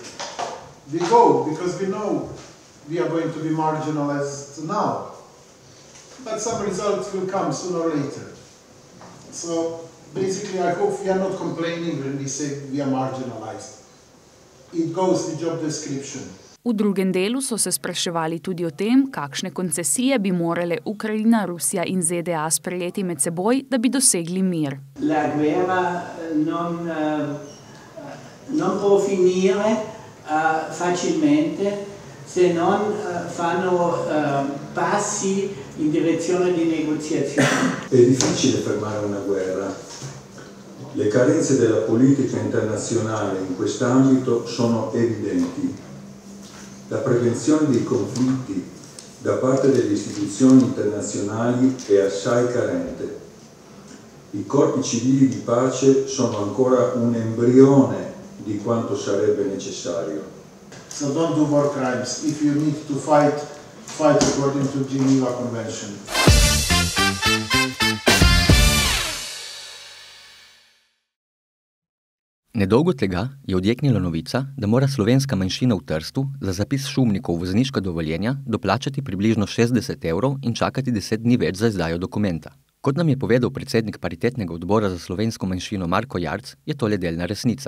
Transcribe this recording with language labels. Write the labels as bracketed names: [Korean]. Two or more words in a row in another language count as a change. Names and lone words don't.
[English] We go because we know we are going to be marginalized now, but some results will come sooner or later. So basically, I hope we are not complaining when we say we are marginalized. It goes with job description. [Slovenian] V drugem delu so se spraševali tudi o tem, kakšne koncesije bi morale Ukrajina, Rusija in ZDA sprejeti med seboj, da bi dosegli mir. [Italian] La guerra non può finire facilmente se non fanno passi in direzione di negoziazione. È difficile fermare una guerra. Le carenze della politica internazionale in quest'ambito sono evidenti. La prevenzione dei conflitti da parte delle istituzioni internazionali è assai carente. I corpi civili di pace sono ancora un embrione di quanto sarebbe necessario. [English] So don't do war crimes. If you need to fight according to Geneva Convention. [Slovenian] Nedolgo tega je odjeknila novica, da mora slovenska manjšina v Trstu za zapis šumnikov v vozniška dovoljenja doplačati približno 60 € in čakati 10 dni več za izdajo dokumenta. Kot nam je povedal predsednik paritetnega odbora za slovensko manjšino Marko Jarc, je to le delna resnica.